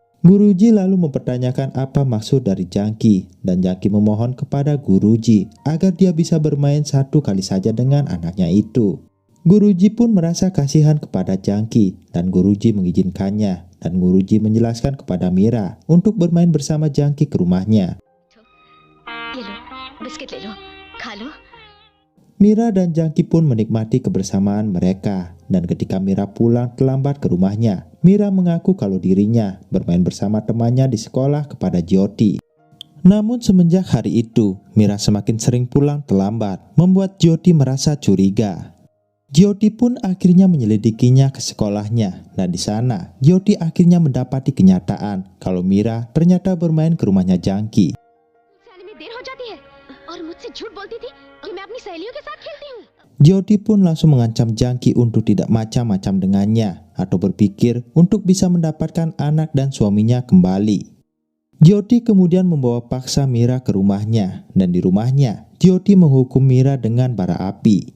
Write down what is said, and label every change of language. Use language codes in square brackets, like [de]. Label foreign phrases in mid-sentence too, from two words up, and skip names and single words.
[id] Guruji lalu mempertanyakan apa maksud dari Jangki dan Jangki memohon kepada Guruji agar dia bisa bermain satu kali saja dengan anaknya itu. Guruji pun merasa kasihan kepada Jangki dan Guruji mengizinkannya dan Guruji menjelaskan kepada Mira untuk bermain bersama Jangki ke rumahnya. [hi] ये लो बिस्किट ले लो खा लो। [id] Mira dan Jangki pun menikmati kebersamaan mereka dan ketika Mira pulang terlambat ke rumahnya, Mira mengaku kalau dirinya bermain bersama temannya di sekolah kepada Jyoti. Namun semenjak hari itu, Mira semakin sering pulang terlambat, membuat Jyoti merasa curiga. Jyoti pun akhirnya menyelidikinya ke sekolahnya dan di sana Jyoti akhirnya mendapati kenyataan kalau Mira ternyata bermain ke rumahnya Jangki. [hi] मुझसे आने में देर हो जाती है और मुझसे झूठ बोलती थी कि मैं अपनी सहेलियों के साथ खेलती हूँ। [id] Jyoti pun langsung mengancam Jangki untuk tidak macam-macam dengannya atau berpikir untuk bisa mendapatkan anak dan suaminya kembali. Jyoti kemudian membawa paksa Mira ke rumahnya dan di rumahnya Jyoti menghukum Mira dengan bara api.